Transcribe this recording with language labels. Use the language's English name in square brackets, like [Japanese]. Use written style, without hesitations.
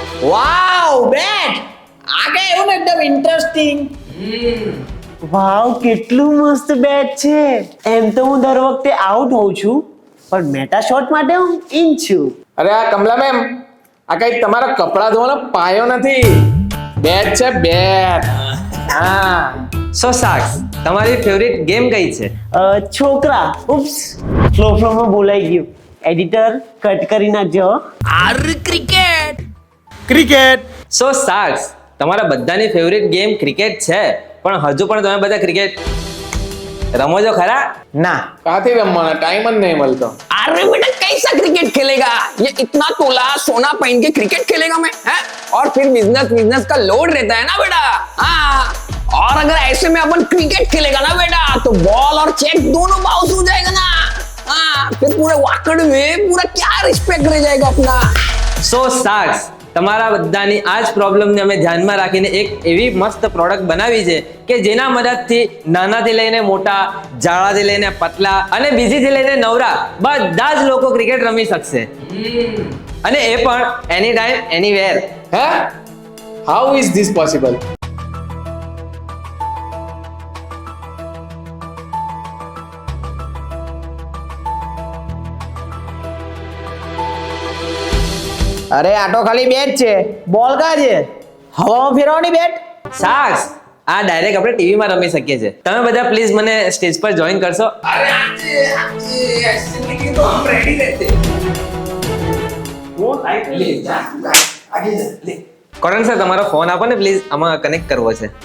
[Hindi] वाव bat आ गए हो ना एकदम इंटरेस्टिंग. [Gujarati] વાવ, કેટલું મસ્ત બેટ છે. એમ તો હું દર વખતે આઉટ હોઉં છું, પણ મેટા શોટ માટે હું ઇન છું. અરે આ કમલા મેમ, આ કઈ તમારા કપડા ધોવાનો પાયો નથી, બેટ છે બેટ. હા. સો સાક્ષ, તમારી ફેવરિટ ગેમ કઈ છે? છોકરા, ઉપ્સ, ફ્લોમાં બોલાઈ ગયું. એડિટર કટ કરી નાખજો. ક્રિકેટ. સો સાક્ષ, તમારા બધાની ફેવરિટ ગેમ ક્રિકેટ છે, પણ હજુ પણ તમે બધા ક્રિકેટ રમો છો ખરા? ના. કાથી રમવાના, ટાઈમ જ નહીં મળતો. [Hindi] अरे बेटा कैसा क्रिकेट खेलेगा? ये इतना तोला सोना पहन के क्रिकेट खेलेगा मैं? हैं? और फिर बिजनेस का लोड रहता है ना बेटा. हाँ, और अगर ऐसे में अपन क्रिकेट खेलेगा ना बेटा तो बॉल और चेक दोनों बाउंस हो जाएगा ना. हाँ, फिर पूरे वाकड़ में पूरा क्या रिस्पेक्ट रह जाएगा अपना. [Gujarati] સો સાક્ષ, તમારા બધાની આ જ પ્રોબ્લેમને અમે ધ્યાનમાં રાખીને એક એવી મસ્ત પ્રોડક્ટ બનાવી છે કે જેના મદદથી નાનાથી લઈને મોટા, જાડાથી લઈને પતલા અને બીજીથી લઈને નવરા બધા જ લોકો ક્રિકેટ રમી શકશે. અને એ પણ એની ટાઈમ એનીવેર. હે? How is this possible? अरे आ तो खाली बैट છે, બોલ કા છે? હવામાં ફેરવવાની બેટ. સાક્ષ, આ ડાયરેક્ટ આપણે ટીવીમાં રમી શકીએ છીએ. તમે બધા પ્લીઝ મને સ્ટેજ પર જોઈન કરશો? [Hindi] अरे आज ऐसे नहीं तो हम रेडी रहते. वो लाइट ले जा, आगे जा ले. [Gujarati] કોરન સર, તમારો ફોન આપો ને પ્લીઝ, આમાં કનેક્ટ કરવો છે.